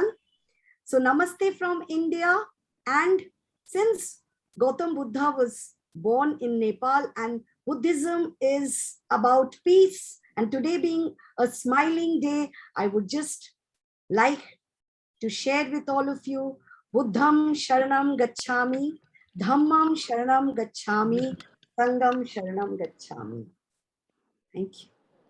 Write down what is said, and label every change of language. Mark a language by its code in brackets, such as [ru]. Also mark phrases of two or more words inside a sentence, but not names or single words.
[en] So namaste from India. And since Gautam Buddha was born in Nepal and Buddhism is about peace, and today being a smiling day, I would just like to share with all of you, [pi] Buddham Sharanam Gacchami, Dhammam Sharanam Gacchami, Sangam Sharanam Gacchami. [en] Thank you.